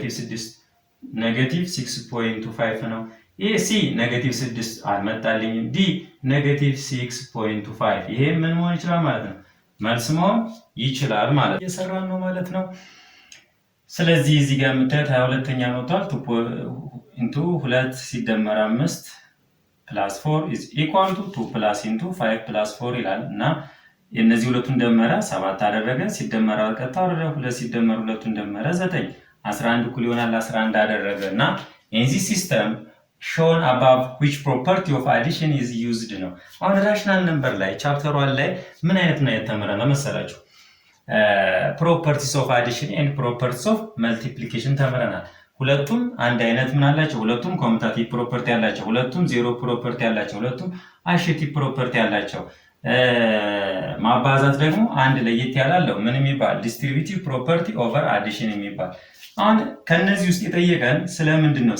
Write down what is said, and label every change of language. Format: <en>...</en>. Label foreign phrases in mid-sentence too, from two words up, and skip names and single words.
<am>-6.25 ነው። ይሄ ሲ -6 አልመጣልኝም። ዲ -6.25 ይሄ ምን መሆን ይችላል ማለት ነው? መልስ መሆን ይችላል ማለት ነው። እየሰራን ነው ማለት ነው። ስለዚህ እዚህ ጋር የምታዩት 22ኛ መጥቷል። 2 ሲደመር 5</am> <en>+ 4 is equal to 2 + 5 + 4</en> <am>ይላል እና የእነዚህ ሁለቱን ደመረ 7 አደረገ። ሲደመር ቀጥታ አደረገ 2 ሲደመር 2ቱን ደመረ 9 11 እኩል ይሆናል 11 አደረገ እና</am> <en>in this system shown above which property of addition is used</en> <am>ነው። አሁን ራሽናል ነምበር ላይ ቻፕተር 1 ላይ ምን አይነት ነው የተመረነው መሰላችሁ?</am> <en>properties of addition and properties of multiplication</en> <am>ተምረናል። ሁለቱም አንድ አይነት ምን አላቸው? ሁለቱም</am> <en>commutative property</en> <am>ያላቸው፣ ሁለቱም</am> <en>zero property</en> <am>ያላቸው፣ ሁለቱም</am> <en>associative property</en> <am>ያላቸው። ማባዛት ደግሞ አንድ ለየት ያላለው ምን የሚባል</am> <en>distributive property over addition</en> <am>የሚባል። አሁን ከነዚህ ውስጥ የጠየቀን ስለምንድን ነው?</am>